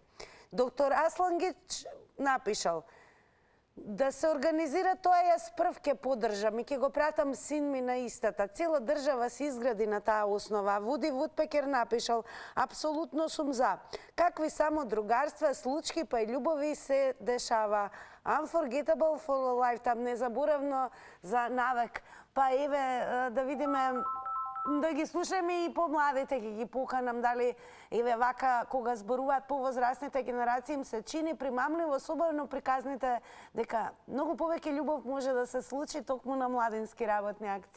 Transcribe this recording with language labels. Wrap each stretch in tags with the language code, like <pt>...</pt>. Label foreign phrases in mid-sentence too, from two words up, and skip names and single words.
<mk>Доктор Аслангич напишал: да се организира тоа, јас прв ке поддржам и ке го пратам син ми на истата. Цела држава се изгради на таа основа. Вуди Вудпекер напишал: апсолутно сум за. Какви само другарства, случки па и љубови се дешава.</mk> <en>Unforgettable for a lifetime,</en> <mk>незаборавно за навек. Па еве да видиме, да ги слушаме и помладите, ќе ги поканам дали еве вака кога зборуваат повозрастните генерации им се чини примамливо, особено приказните дека многу повеќе љубов може да се случи токму на младински работни акции.</mk>